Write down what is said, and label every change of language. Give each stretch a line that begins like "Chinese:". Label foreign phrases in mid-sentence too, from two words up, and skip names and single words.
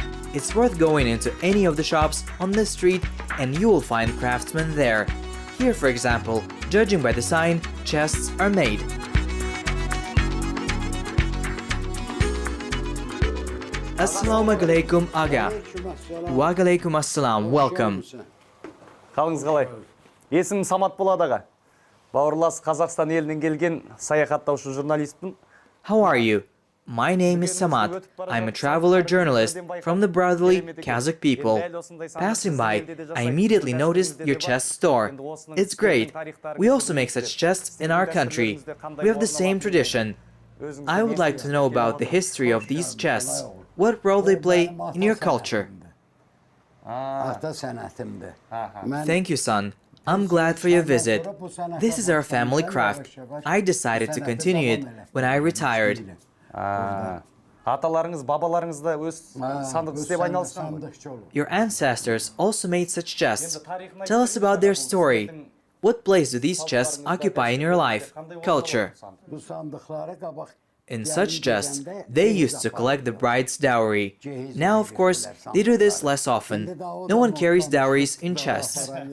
English: It's worth going into any of the shops on this street and you will find craftsmen there. Here, for example, judging by the sign, chests are made.
Arabic: السلام عليكم aga. وعليكم السلام, welcome.
Kazakh: Қалыңыз қалай? Есімім Самат болады аға. Бауырлас Қазақстан елінен келген саяхаттаушы журналистпін.
English: How are you? My name is Samat. I'm a traveler journalist from the brotherly Kazakh people. Passing by, I immediately noticed your chest store. It's great. We also make such chests in our country. We have the same tradition. I would like to know about the history of these chests. What role they play in your culture? Thank you, son. I'm glad for your visit. This is our family craft. I decided to continue it when I retired.
Kazakh: Аталарыңыз, бабаларыңыз да өз сандық істеп айналысқан ғой.
English: Your ancestors also made such chests. Tell us about their story. What place do these chests occupy in your life, culture? In such chests, they used to collect the bride's dowry. Now, of course, they do this less often. No one carries dowries in chests.